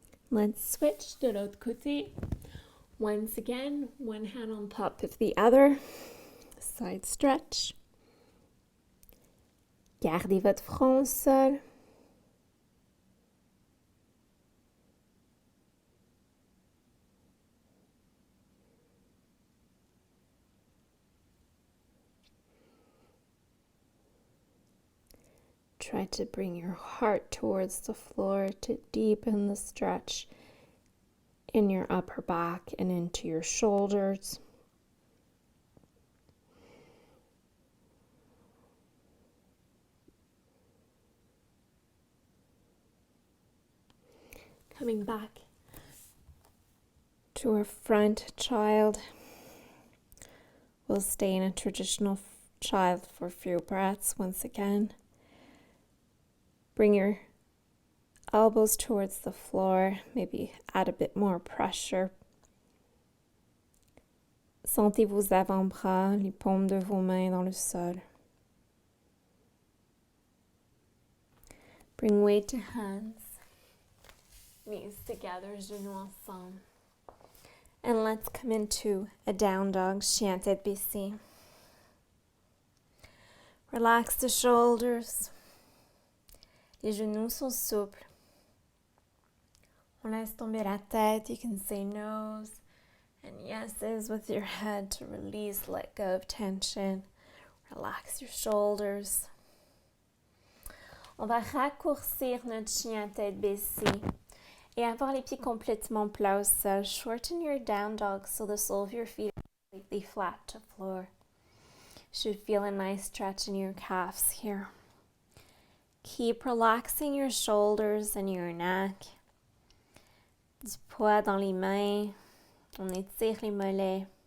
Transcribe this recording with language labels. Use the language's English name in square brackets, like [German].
[English] Let's switch [French] de l'autre côté. [English] Once again, one hand on top of the other. Side stretch. [French] Gardez votre front au sol. [English] Try to bring your heart towards the floor to deepen the stretch in your upper back and into your shoulders. Coming back to our front child. We'll stay in a traditional child for a few breaths once again. Bring your elbows towards the floor, maybe add a bit more pressure. [French] Sentez vos avant-bras, les paumes de vos mains dans le sol. [English] Bring weight to hands, knees together, [French] genoux ensemble. [English] And let's come into a down dog, [French] chien tête baissée. [English] Relax the shoulders. [French] Les genoux sont souples. On laisse tomber la tête. [English] You can say no's and yeses with your head to release, let go of tension. Relax your shoulders. [French] On va raccourcir notre chien tête baissée et avoir les pieds complètement plats au sol. [English] Shorten your down dog so the sole of your feet are completely flat to floor. Should feel a nice stretch in your calves here. Keep relaxing your shoulders and your neck. [French] Du poids dans les mains. On étire les mollets.